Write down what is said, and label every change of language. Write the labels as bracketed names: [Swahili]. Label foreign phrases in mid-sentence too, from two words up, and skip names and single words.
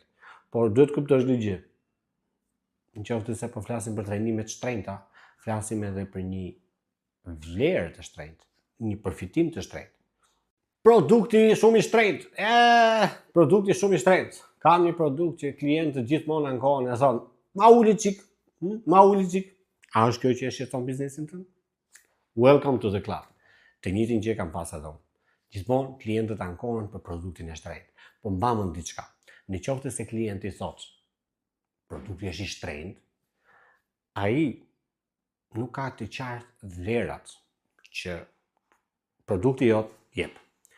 [Albanian] Por duhet kuptosh një gjë. Nëse se po flasim për trajnimet shtrenjta, flasim edhe për një vlerë të shtrenjtë, një përfitim të shtrenjtë. Produkti shumë i shtrenjtë. Produkti shumë i shtrenjtë. Kam një produkt që klientët gjithmonë ankohen e thonë, ma uli çik, ma uli çik. A është kjo që e shqetëson biznesin tënd? [English] Welcome to the club. [Albanian] Të njëjtin gjë kam pas edhe unë. Gjithmonë klientët ankohen për produktin e shtrenjtë. Po mbamën diçka. Në qoftë se klienti thotë, produkti është i shtrenjtë, ai nuk ka të qartë vlerat që produkti jot jep.